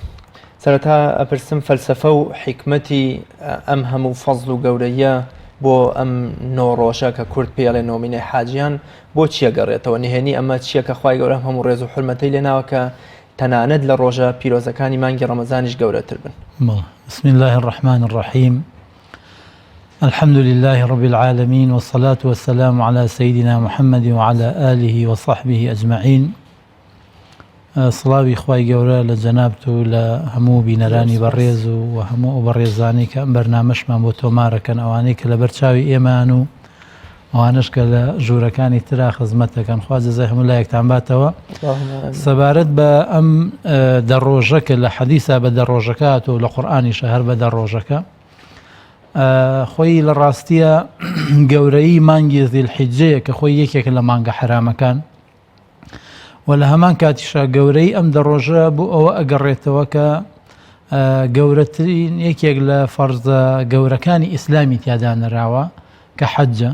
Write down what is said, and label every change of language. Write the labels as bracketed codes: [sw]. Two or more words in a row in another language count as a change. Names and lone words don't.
[ckb] سەرەتا ئەپرسم فەلسەفە و حیکمەتی ئەم هەموو فەزڵ و گەورەیە بۆ ئەم 9 ڕۆژە کە کورد پێڵێ نۆمینەی حاجیان بۆ چیە گەڕێتەوە؟ نهێنی ئەمە چییە کە خوای گەورە هەموو ڕێز و حورمەتەی لێناوە کە تەنانەت لە ڕۆژە پیرۆزەکانی مانگی ڕەمەزانیش گەورەتر بن؟ [ar] بسم الله الرحمن الرحيم. الحمد لله رب العالمين والصلاة والسلام على سيدنا محمد وعلى آله وصحبه أجمعين. [ckb] سڵاوی خوای گەورە لە جەنابت و لە هەموو بینەرانی بەڕێز و هەموو بەڕێزانی کە ئەم بەرنامەشمان بۆ تۆمارەکەن، ئەوانەی کە لە بەرچاوی ئێمان و ئەوانش کە لە ژوورەکانی ترا خزمەتەکەن، خوا جەزای هەموو لایەکتان باتەوە. سەبارەت بە ئەم دە ڕۆژەکە لە حەدیثا بە دە ڕۆژەکات و لە قورئانیشە هەر بە دە ڕۆژەکە، خۆی لە ڕاستیە گەورەی مانگی زیلحیجەیە کە خۆی یەکێک لە مانگە حرامەکان و لە هەمان کاتیشە گەورەی ئەم دە ڕۆژە بۆ ئەوە ئەگەڕێتەوە کە گەورەترین یەکێک لە فەرزە گەورەکانی ئیسلامی تیادا نەراوە کە حەجە.